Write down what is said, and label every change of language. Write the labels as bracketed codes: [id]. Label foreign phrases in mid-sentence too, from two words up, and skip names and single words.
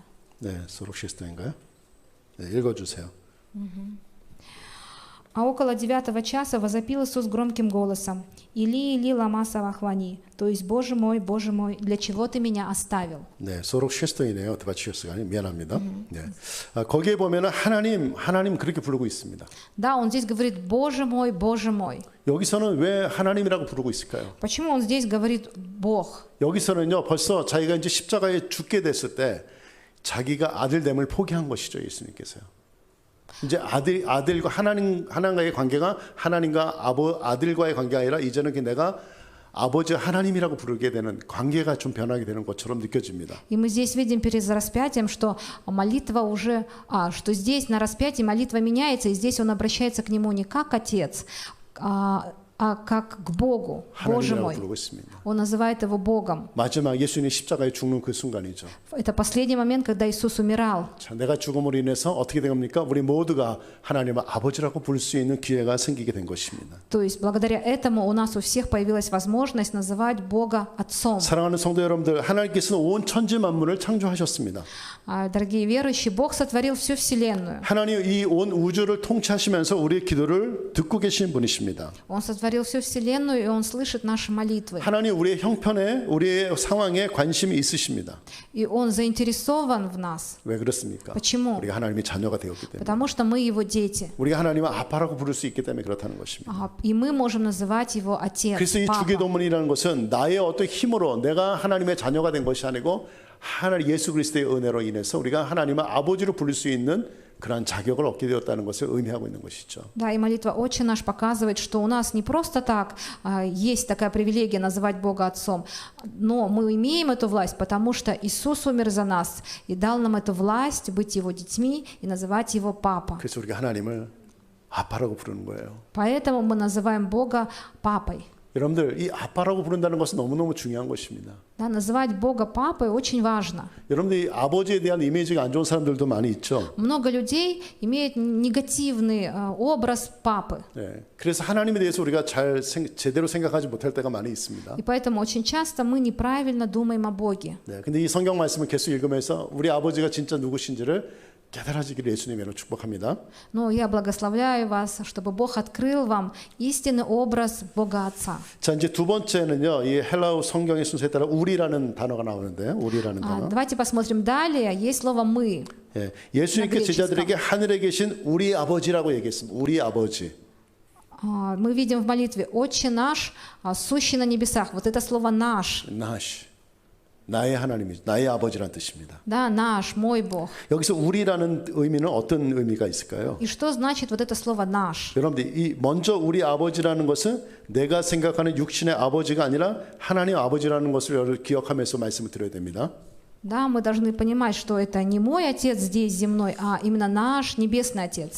[ko] 네, 소록시스터인가요? 네, 읽어주세요. [ru] А около 9 часа возопил Иисус громким голосом: «Или, Или, лама савахвани», то есть Боже мой, для чего ты меня оставил?» [ko] 네, 소록시스터이네요. 드바치시스가 아니, 미안합니다. 네, 거기에 보면은 하나님 그렇게 부르고 있습니다. [ru] Да, он здесь говорит Боже мой, Боже мой». [ko] 여기서는 왜 하나님이라고 부르고 있을까요? [ru] Почему он здесь говорит Бог? [ko] 여기서는요, 벌써 자기가 이제 십자가에 죽게 됐을 때 자기가 아들됨을 포기한 것이죠, 예수님께서요. 이제 아들과 하나님과의 관계가 하나님과 아들과의 관계가 아니라 이제는 내가 아버지 하나님이라고 부르게 되는 관계가 좀 변하게 되는 것처럼 느껴집니다. [ru] И мы здесь видим перед распятием, что молитва уже, что здесь на распятии молитва меняется, и здесь он обращается к нему не как отец, а как к Богу. Боже [ko] 하나님이라고 [ru] мой. [ko] 부르고 있습니다. [ru] Он называет его Богом. [ko] 마지막 예수님이 십자가에 죽는 그 순간이죠. [ru] Это последний момент, когда Иисус умирал. [ko] 자, 내가 죽음으로 인해서 어떻게 된 겁니까? 우리 모두가 하나님을 아버지라고 부를 수 있는 기회가 생기게 된 것입니다. [ru] То есть благодаря этому у нас у всех появилась возможность называть Бога Отцом. [ko] 사랑하는 성도 여러분들, 하나님께서는 온 천지 만물을 창조하셨습니다. [ru] Дорогие верующие, Бог сотворил всю Вселенную. [ko] 하나님 이 온 우주를 통치하시면서 우리의 기도를 듣고 계신 분이십니다. [ru] Он сотворил всю Вселенную, и Он слышит наши молитвы. [ko] 하나님 우리의 형편에 우리의 상황에 관심이 있으십니다. [ru] И Он заинтересован в нас. [ko] 왜 그렇습니까? [ru] Почему? [ko] 우리가 하나님의 자녀가 되었기 때문에. [ru] Потому что мы Его дети. [ko] 우리가 하나님을 아빠라고 부를 수 있기 때문에 그렇다는 것입니다. [ru] И мы можем называть Его Отец, [ko] 그래서 이 [ru] Папа. [ko] 주기도문이라는 것은 나의 어떤 힘으로 내가 하나님의 자녀가 된 것이 아니고 하나님 예수 그리스도의 은혜로 인해서 우리가 하나님을 아버지로 부를 수 있는 그러한 자격을 얻게 되었다는 것을 의미하고 있는 것이죠. [ru] Да, и молитва «Отче наш» показывает, что у нас не просто так есть такая привилегия называть Бога Отцом, но мы имеем эту власть, потому что Иисус умер за нас и дал нам эту власть быть Его детьми и называть Его Папа. [ko] 그래서 우리가 하나님을 아빠라고 부르는 거예요. [ru] Поэтому мы называем Бога Папой. [ko] 여러분들 이 아빠라고 부른다는 것은 너무너무 중요한 것입니다. [ru] Да, называть Бога Папой очень важно. [ko] 여러분들 이 아버지에 대한 이미지가 안 좋은 사람들도 많이 있죠. [ru] Много людей имеют негативный образ папы. [ko] 네, 그래서 하나님에 대해서 우리가 제대로 생각하지 못할 때가 많이 있습니다. [ru] И поэтому очень часто мы неправильно думаем о Боге. [ko] 네, 근데 이 성경 말씀을 계속 읽으면서 우리 아버지가 진짜 누구신지를 깨달아지기를 예수님의 이름으로 축복합니다. [ru] Но я благословляю вас, чтобы Бог открыл вам истинный образ Бога Отца. [ko] 자, 이제 두 번째는요. 이 헬라어 성경의 순서에 따라 우리라는 단어가 나오는데, 우리라는 단어. [ru] Давайте посмотрим далее. Есть слово «мы». [ko] 예, 예수님께 제자들에게 하늘에 계신 우리 아버지라고 얘기했습니다. 우리 아버지. [ru] Мы видим в молитве «Отче наш, сущий на небесах». Вот это слово «наш». [ko] 나시. 나의 하나님이 나의 아버지란 뜻입니다. [ru] Да, наш, мой Бог. [ko] 여기서 우리라는 의미는 어떤 의미가 있을까요? [ru] И что значит вот это слово «наш»? [ko] 여러분들 이 먼저 우리 아버지라는 것은 내가 생각하는 육신의 아버지가 아니라 하나님 아버지라는 것을 기억하면서 말씀을 드려야 됩니다. [ru] Да, мы должны понимать, что это не мой отец здесь земной, а именно наш небесный отец.